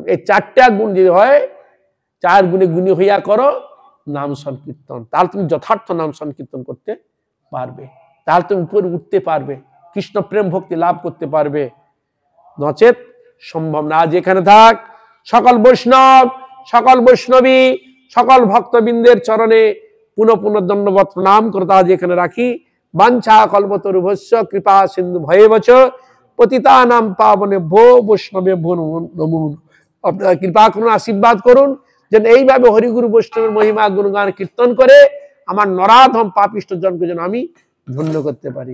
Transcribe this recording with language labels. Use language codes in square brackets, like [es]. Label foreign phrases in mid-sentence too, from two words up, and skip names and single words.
[bn] এই 4টা গুণ যদি হয়, 4 গুণে গুণী হইয়া করো নাম সংকীর্তন, তাহলে তুমি যথার্থ নাম সংকীর্তন করতে পারবে, তাহলে তুমি উপরে উঠতে পারবে, কৃষ্ণ প্রেম ভক্তি লাভ করতে পারবে, নচেত সম্ভব না। আজ এখানে থাক সকল বৈষ্ণব, সকল বৈষ্ণবী, সকল ভক্তবৃন্দের চরণে পুনঃ পুনঃ দণ্ডবত প্রণাম করতে আজ এখানে রাখি। [sa] বাঞ্ছা কল্পতরুভ্যশ্চ কৃপা সিন্ধু ভয়েবচ পতিতানাং পাবনেভ্যো বৈষ্ণবেভ্যো নমো। [bn] আপনারা কৃপা করুন, আশীর্বাদ করুন, যেন এইভাবে হরিগুরু বৈষ্ণবের মহিমা গুণগান কীর্তন করে আমার নরাধম পাপিষ্ঠ জনকে যেন আমি ধন্য করতে পারি।